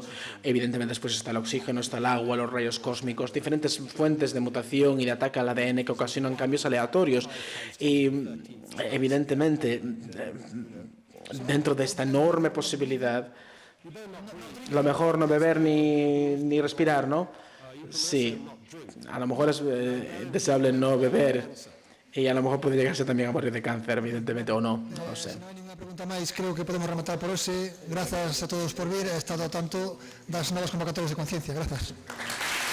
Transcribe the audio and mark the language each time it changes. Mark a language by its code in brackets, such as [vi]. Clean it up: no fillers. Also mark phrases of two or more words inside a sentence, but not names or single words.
[es] Evidentemente después está el oxígeno, está el agua, los rayos cósmicos, diferentes fuentes de mutación y de ataque al ADN que ocasionan cambios aleatorios, y evidentemente dentro de esta enorme posibilidad, lo mejor no beber ni respirar, ¿no? Sí, a lo mejor es deseable no beber, y a lo mejor puede llegarse también a morir de cáncer, evidentemente, o no, no sé. [gl] Non hai ninguna pregunta máis, creo que podemos rematar por hoxe. Grazas a todos por vir, he estado ao tanto das novas convocatorias de conciencia. Grazas.